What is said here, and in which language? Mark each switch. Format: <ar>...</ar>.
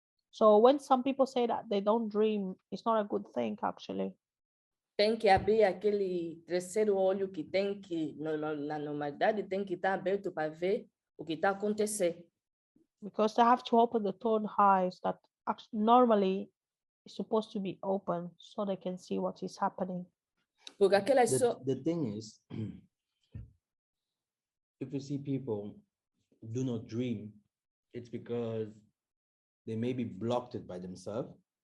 <en>So when some people say that they don't dream, it's not a good thing, actually.</en> <pt>Tem que abrir aquele terceiro olho que tem que, na normalidade, tem que estar aberto para ver o que está acontecendo.</pt> <en>Because they have to open the third eyes that normally is supposed to be open, so they can see what is happening.</en> <pt>Porque aquelas</pt> <en>the thing is, if you see people do not dream, it's because they may be blocked it by themselves.</en>